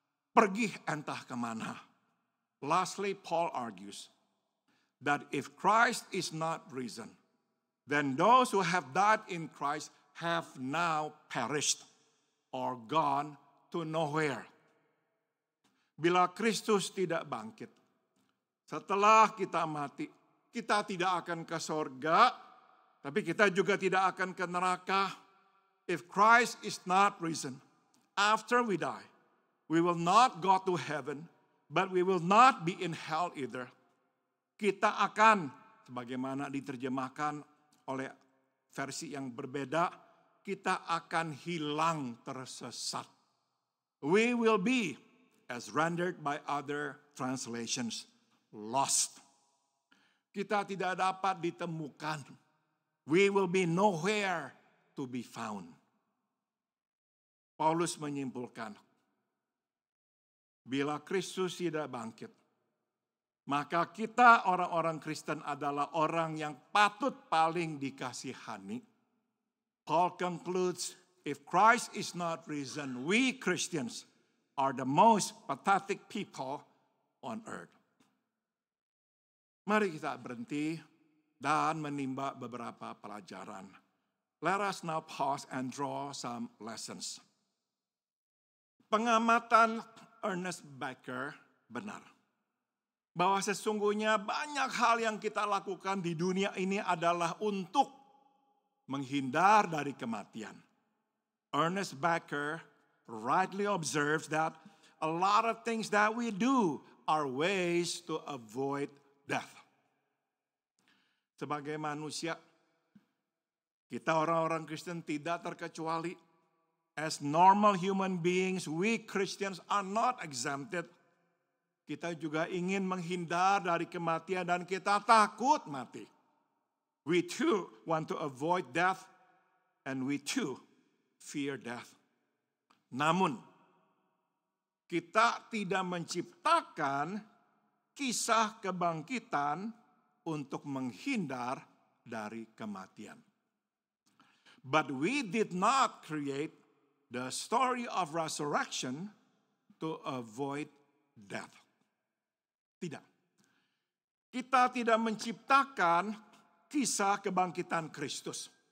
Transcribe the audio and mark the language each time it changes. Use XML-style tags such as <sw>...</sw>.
<id>Pergi entah kemana.</id> <en>Lastly, Paul argues that if Christ is not risen, then those who have died in Christ have now perished or gone to nowhere.</en> <id>Bila Kristus tidak bangkit, setelah kita mati, kita tidak akan ke sorga, tapi kita juga tidak akan ke neraka.</id> <en>If Christ is not risen, after we die, we will not go to heaven, but we will not be in hell either.</en> <id>Kita akan, sebagaimana diterjemahkan oleh versi yang berbeda, kita akan hilang tersesat.</id> <en>We will be, as rendered by other translations, lost.</en> <id>kita tidak dapat ditemukan.</id> <en>We will be nowhere to be found.</en> <id>Paulus menyimpulkan, bila Kristus tidak bangkit, maka kita orang-orang Kristen adalah orang yang patut paling dikasihani.</id> <en>Paul concludes, if Christ is not risen, we Christians are the most pathetic people on earth.</en> <id>Mari kita berhenti dan menimba beberapa pelajaran.</id> <en>Let us now pause and draw some lessons.</en> <id>Pengamatan Ernest Becker benar. Bahwa sesungguhnya banyak hal yang kita lakukan di dunia ini adalah untuk menghindar dari kematian.</id> <en>Ernest Becker rightly observes that a lot of things that we do are ways to avoid death.</en> <id>Sebagai manusia, kita orang-orang Kristen tidak terkecuali.</id> <en>As normal human beings, we Christians are not exempted.</en> <id>Kita juga ingin menghindar dari kematian dan kita takut mati.</id> <en>We too want to avoid death and we too fear death.</en> <id>Namun, kita tidak menciptakan kisah kebangkitan untuk menghindar dari kematian.</id> <en>But we did not create the story of resurrection to avoid death.</en> <id>Tidak. Kita tidak menciptakan kisah kebangkitan Kristus.</id>